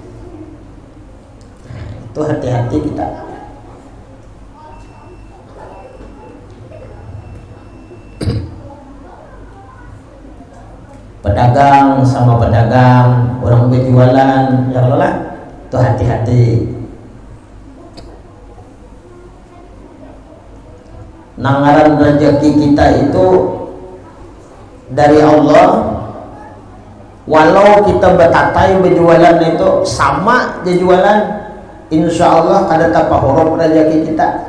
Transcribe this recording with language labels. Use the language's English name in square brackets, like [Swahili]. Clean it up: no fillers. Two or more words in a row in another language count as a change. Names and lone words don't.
[Indonesian] Itu hati-hati kita. Pedagang sama pedagang, orang berjualan, ya Allah, itu hati-hati. [Banjar] Nangaran rezeki kita itu dari Allah. Walau kita betatai berjualan itu sama aja jualan, [Arabic] insya Allah [Banjar] kada tapa huruf rezeki kita.